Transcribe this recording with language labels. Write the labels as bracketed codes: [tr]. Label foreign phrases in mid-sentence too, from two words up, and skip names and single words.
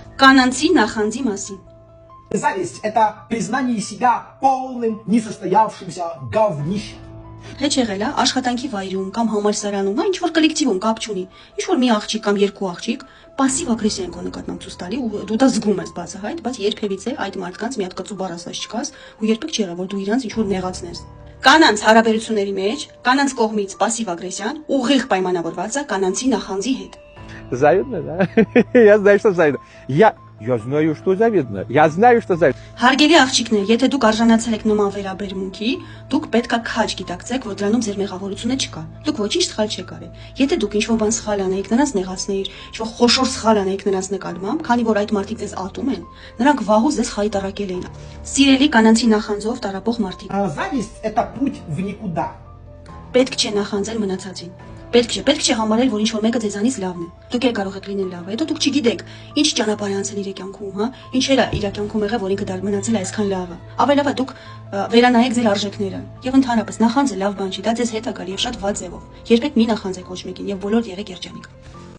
[hy] Կանանցի նախանձի մասին։ [ru] Зависть – это признание себя полным, несостоявшимся говнищем. [hy] Հեչ եղել է աշխատանքի վայրում կամ համալսարանում, ինչ որ կոլեկտիվում կապ չունի, ինչ որ մի աղջիկ կամ երկու աղջիկ пассив ագրեսիա են քո նկատմամբ ցույց տալի ու դու դա զգում ես բացահայտ, բայց երբևիցե այդ մարդկանց մի հատ կծու բառ ասած չկաս ու երբեք չի եղել որ դու իրանց ինչ որ նեղացնես։ Կանանց հարաբերությունների մեջ կանանց կողմից пассив ագրեսիան ուղիղ պայմանավորված է կանանցի նախանձի հետ։ [ru] Завидно, да? Я знаю, что завидно. Я знаю, что завидно. Я знаю, что завидно. [hy] Հարգելի աղջիկներ, եթե դուք արժանացել եք նման վերաբերմունքի, դուք պետք է քաջ գիտակցեք, որ դրանում ձեր մեղավորությունը չկա։ Դուք ոչինչ սխալ չեք արել։ Եթե դուք ինչ-որ բան սխալ անեիք, նրանց նեղացնեիք, ինչ-որ խոշոր սխալ անեիք նրանց նկատմամբ, քանի որ այդ մարդիկ ձեզ ատում են, նրանք վաղուց ձեզ խայտարակել էին։ Սիրելի կանանցի նախանձով տարապող մարդիկ։ [ru] Зависть – это путь в никуда. [hy] Պետք չէ նախանձել մնացածին։ Պետք չէ համարել, որ ինչ-որ մեկը ձեզանից լավն է։ Դուք էլ կարող եք լինել լավը, հետո դուք չգիտեք, ինչ ճանապարհ է անցել իր կյանքում, հա, ինչեր է իր կյանքում եղել, որ ինքը դա մնացել է այսքան լավը։ Ավելի լավ է դուք վերանայեք ձեր արժեքները։ Եվ ընդհանրապես նախանձը լավ բան չի, դա ձեզ հետ է գալի եւ շատ վատ ձևով։ Երբեք մի նախանձեք ոչ մեկին եւ բոլոր եղեք երջանիկ։